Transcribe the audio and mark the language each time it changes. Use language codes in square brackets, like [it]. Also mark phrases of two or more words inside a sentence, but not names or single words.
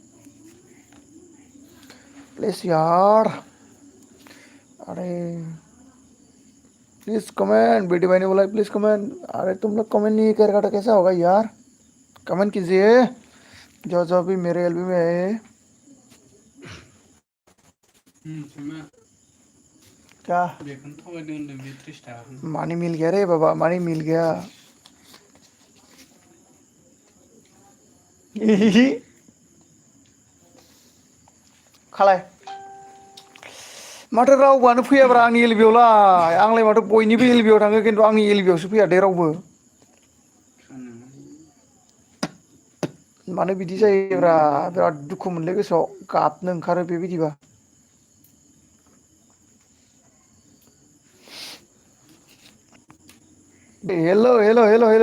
[hi] प्लीज यार अरे [en] please comment [hi] बीडी भाई ने बोला [en] please comment [hi] अरे तुम लोग कमेंट नहीं करेगा तो कैसा होगा यार कमेंट कीजिए जो भी मेरे एलबी में है क्या मनी मिल गया रे बाबा मनी मिल गया [brx] खालाय माथो रावबोआनो फैयाब्रा आंनि एलबियावलाय आंलाय माथो बयनिबो एलबियाव थाङो खिन्थु आंनि एलबियावसो फैया दे रावबो मानो बिदि जायोब्रा बिराद दुखु मोनलै गोसोआव गाबनो ओंखारो बेबायदिबा [en] hello hello hello hello